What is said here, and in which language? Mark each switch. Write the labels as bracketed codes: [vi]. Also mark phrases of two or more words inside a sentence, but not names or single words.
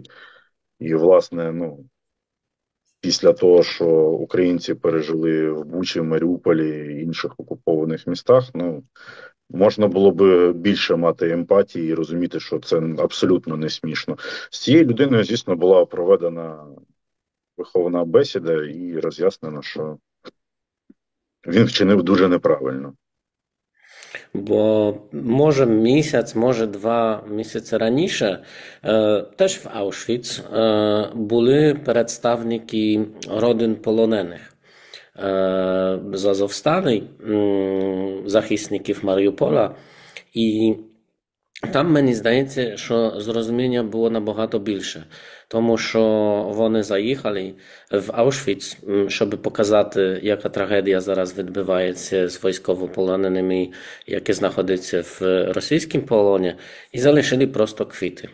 [uk] І, власне, після того, що українці пережили в Бучі, Маріуполі і інших окупованих містах, можна було б більше мати емпатії і розуміти, що це абсолютно не смішно. З цією людиною, звісно, була проведена виховна бесіда і роз'яснено, що він вчинив дуже неправильно. [pl] Bo może miesiąc, może 2 miesiące [uk] раніше [pl] też w [uk] Auschwitz були представники родин полонених з Азовсталі, захисників Маріуполя. І там, мені здається, що зрозуміння було набагато більше, тому що вони заїхали в Аушвіц, щоб показати, яка трагедія зараз відбувається з військовополоненими, які знаходяться в російському полоні, і залишили просто квіти.